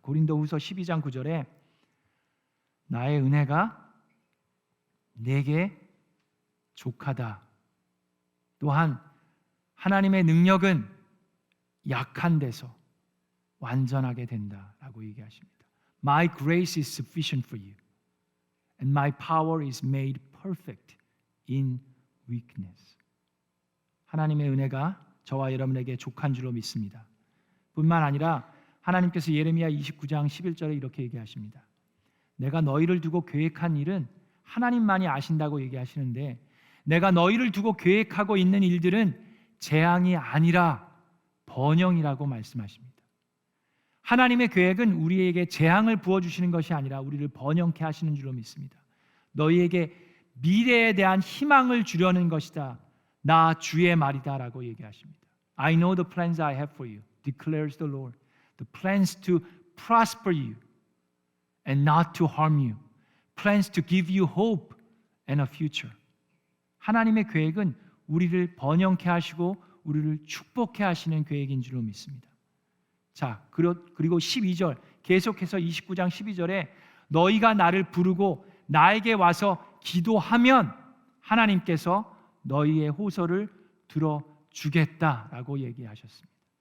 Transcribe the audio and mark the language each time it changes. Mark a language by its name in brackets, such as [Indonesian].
[Korean] 고린도후서 12장 9절에 나의 은혜가 내게 족하다. 또한 하나님의 능력은 약한 데서 완전하게 된다라고 얘기하십니다. [English] My grace is sufficient for you, and my power is made perfect in weakness. [Korean] 하나님의 은혜가 저와 여러분에게 족한 줄로 믿습니다. 뿐만 아니라 하나님께서 예레미야 29장 11절에 이렇게 얘기하십니다. 내가 너희를 두고 계획한 일은 하나님만이 아신다고 얘기하시는데 내가 너희를 두고 계획하고 있는 일들은 재앙이 아니라 번영이라고 말씀하십니다. 하나님의 계획은 우리에게 재앙을 부어주시는 것이 아니라 우리를 번영케 하시는 줄로 믿습니다. 너희에게 미래에 대한 희망을 주려는 것이다. 나 주의 말이다 라고 얘기하십니다. [English] I know the plans I have for you, declares the Lord. The plans to prosper you and not to harm you. Plans to give you hope and a future. [Korean] 하나님의 계획은 우리를 번영케 하시고 우리를 축복케 하시는 계획인 줄로 믿습니다. 자, 그리고 12절 계속해서 29장 12절에 너희가 나를 부르고 나에게 와서 기도하면 하나님께서 너희의 호소를 들어주겠다라고 얘기하셨습니다.